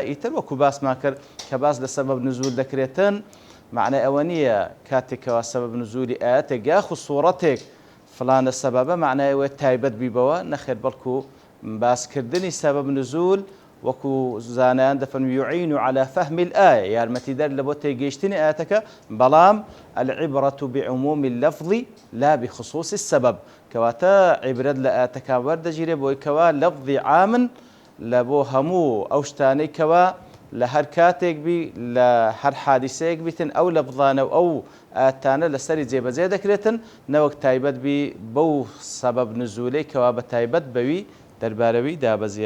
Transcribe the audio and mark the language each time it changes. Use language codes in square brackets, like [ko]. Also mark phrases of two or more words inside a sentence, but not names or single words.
[ckb] ئیتر وەکو باسمان کرد کە باس لە سەبەب نزول دەکرێتن، معنای ئەوە نییە کاتێکەوە سەبەب نزولی ئاەتێک یاخو سوورەتێک فلانە سەبەبە معنای ئەوە تایبەت بیبەوە، نەخێر بەڵکو باسکردنی سەبەب نزول وەکو زانایان دەفەرمون [ar] يعين على فهم الآية، [ckb] یارمەتیدەر لە بۆ تێگەیشتنی ئاەتەکە، بەڵام [ar] العبرة بعموم اللفظ لا بخصوص السبب، [ckb] کەواتە عیبرەت لە ئاەتەکە وەردەگیرێ بۆی کەوا لەفظی عامن لە بۆ هەموو ئەو شتانەی کەوا لە هەر کاتێک بی لە هەر حادیسەیەک بیتن ئەو لەفظانە و ئەو ئاەتانە لەسەری جێبەجێ دەکرێتن، نەوەک تایبەت بی بەو سەبەب نزولەی کەوا بە تایبەت بەوی دەربارەوی دابەزیە.